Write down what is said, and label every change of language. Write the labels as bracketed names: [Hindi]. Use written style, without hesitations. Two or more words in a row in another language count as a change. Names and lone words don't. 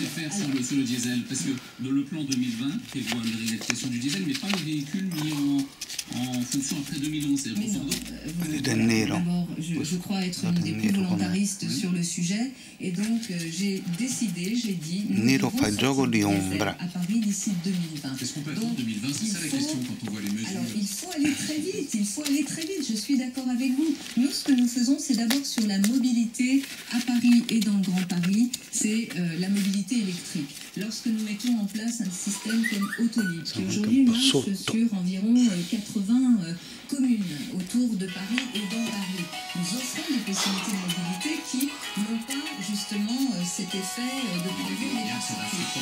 [French] comptez faire sur le diesel? Parce que dans le plan 2020 prévoit l'éradication du diesel, mais pas les véhicules mis en fonction après 2011. Mais non, d'abord, je crois être une des plus volontaristes sur le sujet, et donc j'ai décidé, j'ai dit, nous [Italian] Nero [French] devons [Italian] fa il gioco [French] sortir [Italian] di [French] du diesel [Italian] ombra. [French] à Paris d'ici 2020. Qu'est-ce qu'on peut faire en Donc, 2020? C'est ça la question quand on voit les mesures. alors, il faut aller très vite, je suis d'accord avec vous. Nous, ce que nous faisons, c'est d'abord sur la mobilité à Paris et dans le Grand Paris, c'est la mobilité électrique. Lorsque nous mettons en place un système comme Autolib, qui aujourd'hui marche sur environ 80 communes autour de Paris et dans Paris, nous offrons des possibilités de mobilité qui n'ont pas justement cet effet de produire les particules.